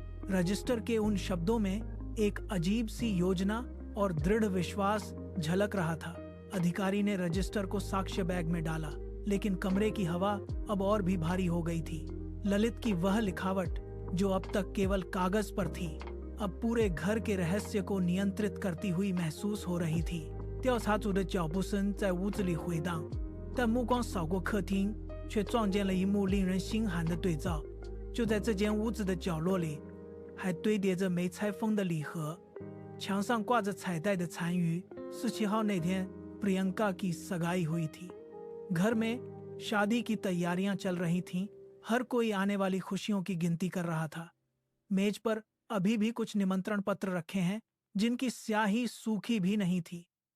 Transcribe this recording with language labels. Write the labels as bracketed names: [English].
[Hindi] Register के उन शब्दों में एक अजीब सी योजना और दृढ़ विश्वास झलक रहा था। अधिकारी ने रजिस्टर को साक्ष्य बैग में डाला, लेकिन कमरे की हवा अब और भी भारी हो गई थी। ललित की वह लिखावट जो अब तक केवल कागज पर थी, अब पूरे घर के रहस्य को नियंत्रित करती हुई महसूस हो रही थी। [Chinese] 调查组的脚步声在屋子里回荡，但目光扫过客厅，却撞见了一幕令人心寒的对照。就在这间屋子的角落里，还堆叠着没拆封的礼盒，墙上挂着彩带的残余。 17号那天 [Hindi] प्रियंका की सगाई हुई थी। घर में शादी की तैयारियां चल रही थीं। हर कोई आने वाली खुशियों की गिनती कर रहा था। मेज पर अभी भी कुछ निमंत्रण पत्र रखे हैं, जिनकी स्याही सूखी भी नहीं थी।